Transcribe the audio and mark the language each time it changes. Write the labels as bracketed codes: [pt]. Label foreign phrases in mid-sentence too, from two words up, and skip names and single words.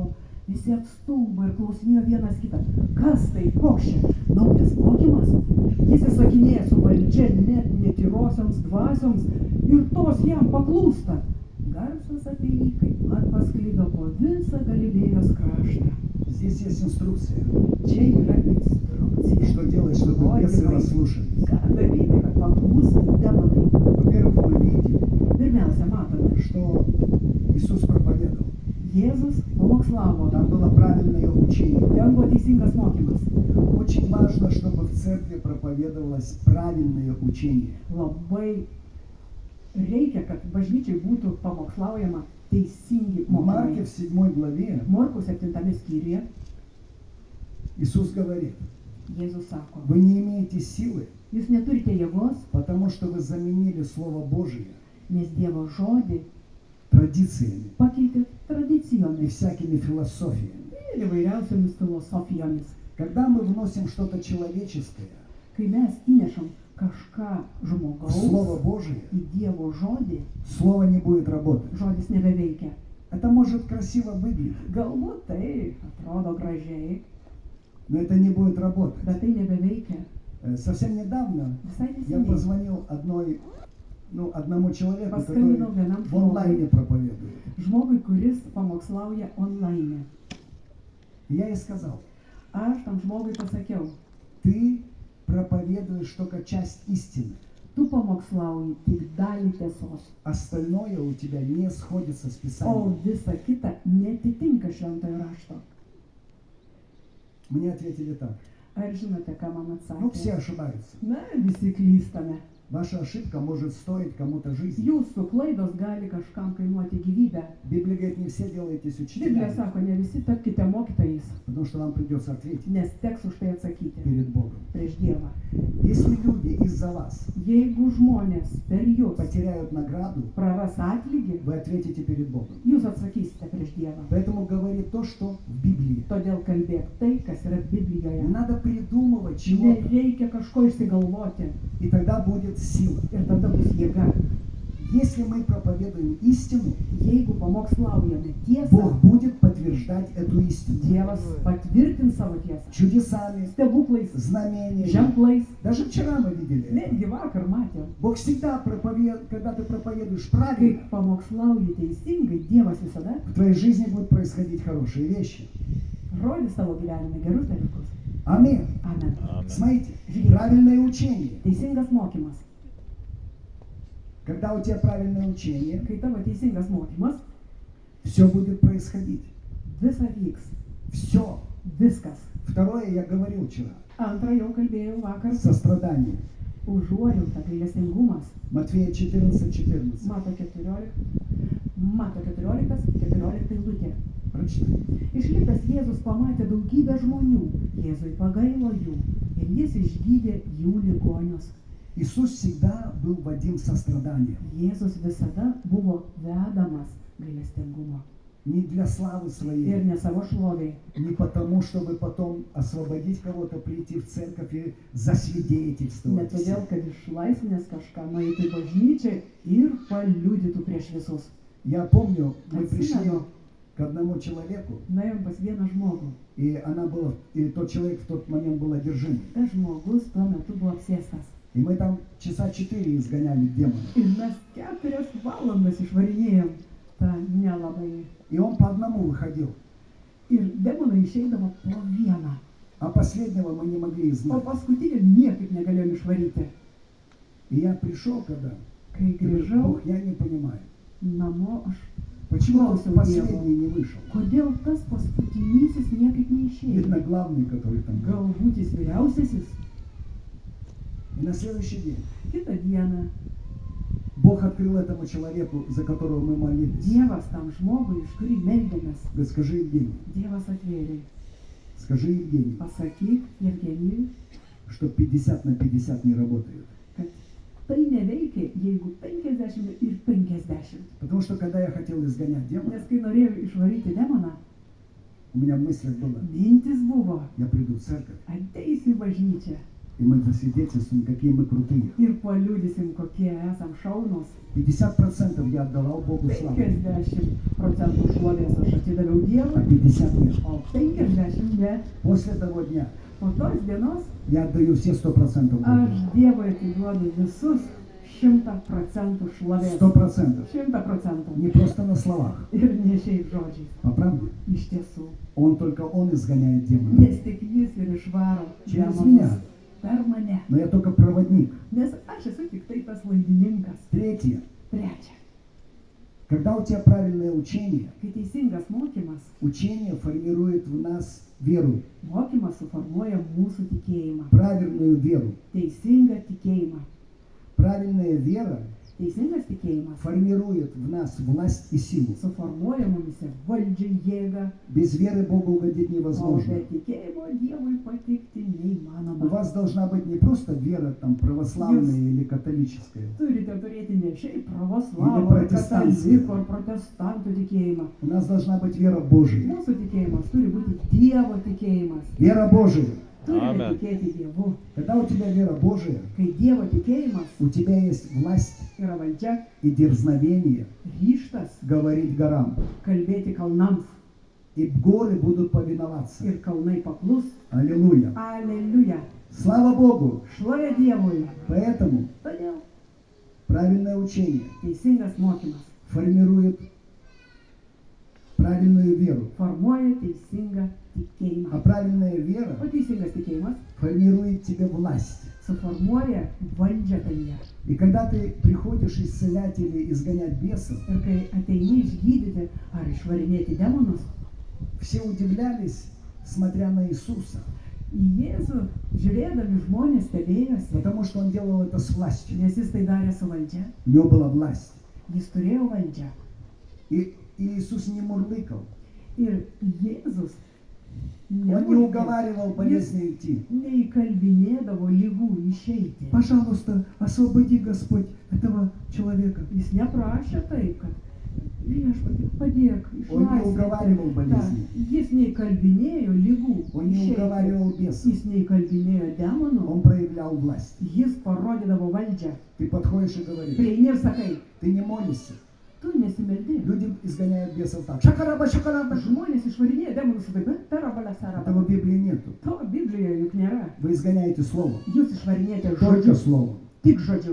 [lt] Visi apstulbo ir klausinėjo vienas kitą: kas tai, koks čia, naujas mokymas? Jis įsakinėja su valdžia net netyrosioms dvasioms ir tos jam paklūsta. Garsas apie jį kaip mat pasklido po visą Galilėjos kraštą. [ru] Здесь есть инструкция, [lt] Čia yra instrukcija. [ru] что делать, чтобы бесы вас слушались. [lt] Ką daryti, kad paklūstų demonai? [ru] Во-первых, мы видим, [lt] Pirmiausia, matome, [ru] что Иисус проповедовал. [lt] Jėzus pamokslavo. [ru] Там было правильное учение. [lt] Ten buvo teisingas mokymas. [ru] Очень важно, чтобы в церкви проповедовалось правильное учение. [lt] Labai reikia, kad bažnyčiai būtų pamokslaujama teisingi [ru] В Марке [lt] mokymai. [ru] в 7 главе [lt] Morkaus 7 skyriuje [ru] Иисус говорит: [lt] Jėzus sako: [ru] вы не имеете силы, [lt] jūs neturite jėgos, [ru] потому что вы заменили Слово Божие [lt] nes Dievo žodį [ru] традициями [lt] pakeitėt [ru] и [lt] tradicijomis [ru] всякими философиями. [lt] ir įvairiausiomis filosofijomis. [ru] Когда мы вносим что-то человеческое [lt] Kai mes įnešam kažką [ru] в [lt] žmogaus [ru] Слово Божие, [lt] į Dievo žodį, [ru] Слово не будет работать. [lt] žodis nebeveikia. [ru] Это может красиво выглядеть, [lt] Galbūt tai atrodo gražiai, [ru] но это не будет работать. [lt] bet tai nebeveikia. [ru] Совсем недавно [lt] Visai [ru] я [lt] neseniai [ru] позвонил одному человеку, [lt] paskambinau [ru] который [lt] vienam [ru] в онлайне [lt] žmogui, [ru] проповедует. [lt] kuris pamokslauja online. [ru] И я ей сказал: [lt] Aš tam žmogui pasakiau: [ru] ты проповедуешь только часть истины. [lt] tu pamokslauji tik dalį tiesos, [ru] Остальное у тебя не сходится с [lt] o [ru] Писанием. [lt] visa kita netitinka šventojo rašto. [ru] Мне ответили так: [lt] Ar žinote, ką man [ru] ну все [lt] atsakė? [ru] ошибаются. [lt] Na, visi klystame. [ru] Ваша ошибка может стоить кому-то жизнь. [lt] Jūsų klaidos gali kažkam kainuoti gyvybę. [ru] Библия говорит, не все делаетесь [lt] Biblija [ru] учителями, [lt] sako, ne visi tapkite mokytojais, [ru] потому что вам придется ответить [lt] nes teks už tai atsakyti [ru] перед Богом. [lt] prieš Dievą. [ru] Если люди из-за вас [lt] Jeigu žmonės per jūs [ru] потеряют награду, [lt] praras atlygį, [ru] вы ответите перед Богом. [lt] jūs atsakysite prieš Dievą. [ru] Поэтому говори то, что в Библии. [lt] Todėl kalbėk tai, kas yra [ru] Не [lt] Biblijoje. [ru] надо придумывать чего-то, [lt] Nereikia kažko išsigalvoti [ru] и тогда будет сила. [lt] ir tada bus jėga. [ru] Если мы проповедуем истину, [lt] Jeigu pamokslaujame tiesą, [ru] Бог будет подтверждать эту истину. [lt] Dievas patvirtins savo tiesą. [ru] Чудесами, [lt] Stebuklais, [ru] знамениями. [lt] ženklais. [ru] Даже вчера мы видели это. [lt] Netgi vakar matėm. [ru] Бог всегда когда ты проповедуешь правильно, [lt] Kai pamokslauji teisingai, Dievas visada [ru] в твоей жизни будут происходить хорошие вещи. [lt] rodys savo gyvenime gerus dalykus. [ru] Аминь. [lt] Amen. [ru] Смотрите, правильное учение. [lt] Teisingas mokymas. [ru] Когда у тебя правильное учение, [lt] Kai tavo teisingas mokymas, [ru] все будет происходить. [lt] visa vyks. [ru] Все. [lt] Viskas. [ru] Второе, я говорил вчера. [lt] Antra jau kalbėjau vakar. [ru] Сострадание. [lt] Užuojauta, gailestingumas. [ru] Матфея 14:14. [lt] Mato 14 eilutė. [ru] Прочитай. [lt] Išlipęs Jėzus pamatė daugybę žmonių. Jėzui pagailo jų ir jis išgydė jų ligonius. [ru] Иисус всегда был водим состраданием. [lt] Jėzus visada buvo vedamas gailestingumo. [ru] Не для славы [lt] Ir [ru] своей, [lt] ne savo šloviai. [ru] не потому, чтобы потом освободить кого-то, прийти в церковь и засвидетельствовать. [lt] Ne todėl, kad išlaisvinęs kažką nueitų į bažnyčią ir paliudytų prieš visus. [ru] Я помню, мы пришли [lt] Atsimenu, [ru] к одному человеку, [lt] nuėjom pas vieną žmogų. [ru] и тот человек в тот момент был одержим. [lt] Tas žmogus tuo metu buvo apsėstas. [ru] И мы там часа 4 изгоняли демона. [lt] Ir mes 4 valandas išvarinėjom tą nelabai. [ru] И он по одному выходил, [lt] Ir demonai išeidavo po vieną. [ru] а последнего мы не могли [lt] O [ru] знать. [lt] paskutinį niekaip negalėjom išvaryti. [ru] И я пришел, когда [lt] Kai [ru] говорю, [lt] grįžau [ru] Бог, я не понимаю, [lt] namo, aš [ru] почему [lt] Klausiau [ru] тот последний не вышел. [lt] kodėl tas paskutinysis niekaip neišėjo. [ru] Видно, главный, который там был. [lt] Galbūt jis vyriausiasis. [ru] И на следующий день [lt] Kitą dieną [ru] Бог открыл этому человеку, за которого мы молились. [lt] Dievas tam žmogui, iš kurį meldėmės, [ru] Говорит, скажи Евгений, [lt] Dievas atvėrė. [ru] скажи Евгений, [lt] Pasakyk Jevgenijui, [ru] что 50 на 50 не работает. [lt] kad tai neveikia, jeigu 50 ir 50. [ru] Потому что когда я хотел изгонять демона, [lt] Nes kai norėjau išvaryti demoną, [ru] у меня в мыслях было, [lt] mintis buvo, [ru] я приду в церковь, [lt] ateisiu į bažnyčią [ru] и мы засвидетельствуем, какие мы крутые. [lt] ir paliudysim, kokie esam šaunus. [ru] 50% я отдавал Богу славу, [lt] 50% šlovės aš atidaviau [ru] а [lt] Dievui, [ru] 50 нет. [lt] o 50 ne. [ru] После того дня [lt] Po tos dienos [ru] я отдаю все 100% Богу. [lt] aš Dievui atiduodu visus 100% šlovės. [ru] 100%. [lt] 100%. [ru] Не просто на словах, [lt] Ir ne šiaip žodžiais. [ru] по правде. [lt] Iš tiesų. [ru] Только Он изгоняет демона. [lt] Nes tik jis ir išvaro [ru] Через [lt] demonus [ru] меня. [lt] per mane. [ru] Но я только проводник. [lt] Nes aš esu tik tai tas laidininkas. [ru] Третье. [lt] Trečia. [ru] Когда у тебя правильное учение, [lt] Kai teisingas mokymas, [ru] учение формирует в нас веру, [lt] mokymas suformuoja mūsų tikėjimą. [ru] правильную веру. [lt] Teisingą tikėjimą. [ru] Правильная вера [lt] Teisingas tikėjimas [ru] формирует в нас власть и силу. [lt] suformuoja mumise valdžią, jėgą, [ru] Без веры Богу угодить [lt] o [ru] невозможно. [lt] be tikėjimo Dievui patikti [ru] У [lt] neįmanoma. [ru] вас должна быть не просто вера там православная или католическая. [lt] Turite turėti ne šiaip [ru] Или [lt] pravoslavų, ar [ru] protestantinė. [lt] katalikų, ar protestantų tikėjimą. [ru] У нас должна быть вера Божия. [lt] Mūsų tikėjimas turi būti Dievo tikėjimas. [ru] Вера Божия. [lt] Turime Amen. tikėti Dievu. [ru] Когда у тебя вера Божия, [lt] Kai Dievo tikėjimas [ru] у тебя есть власть [lt] yra valdžia, [ru] и дерзновение [lt] ryštas [ru] говорить горам. [lt] kalbėti kalnams [ru] И горы будут повиноваться. [lt] ir kalnai paklus. [ru] Аллилуйя. [lt] Aleliuja. [ru] Слава Богу. [lt] Šlovė Dievui. [ru] Поэтому [lt] Todėl [ru] правильное учение [lt] teisingas mokymas [ru] формирует правильную веру. [lt] formuoja teisingą [ru] А [lt] tikėjimą. [ru] правильная вера [lt] O teisingas tikėjimas [ru] формирует тебе власть. [lt] suformuoja valdžią tavyje. [ru] И когда ты приходишь исцелять или изгонять бесов, [lt] Ir kai ateini išgydyti ar išvarinėti demonus, [ru] все удивлялись, смотря на Иисуса, [lt] į Jėzų žiūrėdami žmonės stebėjosi, [ru] потому что Он делал это с властью. [lt] nes jis tai darė su valdžia. [ru] У Него была власть. [lt] Jis turėjo valdžią. [ru] И Иисус не мурлыкал. [lt] Ir Jėzus [ru] Он не [lt] nemurkė, [ru] уговаривал болезни идти. [lt] neįkalbinėdavo lygų išeiti. [ru] Пожалуйста, освободи, Господь, этого человека. [lt] Jis neprašė taip, kad viešpatie padėk [ru] Он не уговаривал [lt] išlaisvinti. [ru] болезни. [lt] Jis neįkalbinėjo lygų [ru] Он не [lt] išeiti. [ru] уговаривал бесов. [lt] Jis neįkalbinėjo demonų. [ru] Он проявлял власть. [lt] Jis parodydavo valdžią. [ru] Ты подходишь и говоришь, [lt] Prieini ir sakai, [ru] ты не молишься. [lt] tu nesimeldi. [ru] Люди изгоняют бесов так. Шакараба, шакараба. [lt] Žmonės išvarinėja demonus su taip, [ru] Этого [lt] tarabalę. [ru] в Библии нету. [lt] To Biblijoje juk nėra. [ru] Вы изгоняете словом. [lt] Jūs išvarinėjate [ru] Только [lt] žodžiu, [ru] словом. [lt] tik žodžiu.